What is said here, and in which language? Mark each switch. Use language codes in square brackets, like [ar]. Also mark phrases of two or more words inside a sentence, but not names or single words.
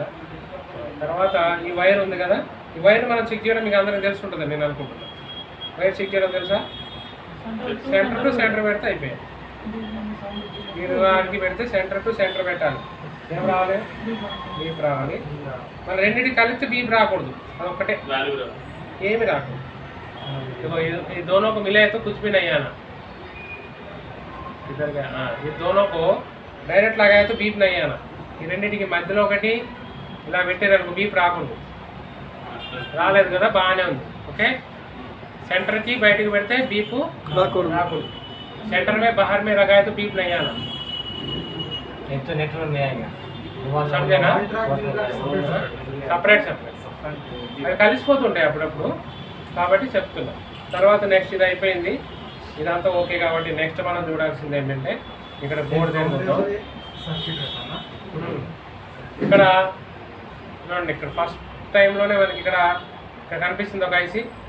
[te] తర్వాత ఈ వైర్ ఉంది కదా, ఈ వైర్ మనం చెక్ చేయడం మీకు అందరికీ తెలిసి ఉంటుంది నేను అనుకుంటున్నాను. వైర్ చెక్ చేయడం తెలుసా? [en] center to center [te] పెడితే అయిపోయాయి. మీరు వారికి పెడితే [en] center to center [te] పెట్టాలి. ఏం రావాలి? బీప్ రావాలి. మళ్ళీ రెండింటి కలిపితే బీప్ రాకూడదు, అదొక్కటే, ఏమి రాకూడదు. [hi] ये दोनों को मिले तो कुछ भी नहीं आना. इधर का ये दोनों को डायरेक्ट लगाया तो बीप नहीं आना. [te] ఈ రెండింటికి మధ్యలో ఒకటి ఇలా పెట్టారనుకో బీప్ రాకూడదు. రాలేదు కదా, బాగానే ఉంది. ఓకే, సెంటర్కి బయటకు పెడితే బీప్ రాకూడదు. [hi] सेंटर में बाहर में लगाए तो बीप नहीं आना. एक तो नेटवर्क में आएगा, समझेना? [te] సపరేట్ అవి కలిసిపోతుంటాయి అప్పుడప్పుడు, కాబట్టి చెప్తున్నా. తర్వాత నెక్స్ట్ ఇది అయిపోయింది, ఇదంతా ఓకే. కాబట్టి నెక్స్ట్ మనం చూడాల్సింది ఏంటంటే ఇక్కడ బోర్డు తిరుగుతాం. ఇక్కడ చూడండి, ఇక్కడ ఫస్ట్ టైంలోనే మనకి ఇక్కడ కనిపిస్తుంది ఒక ఐసీ.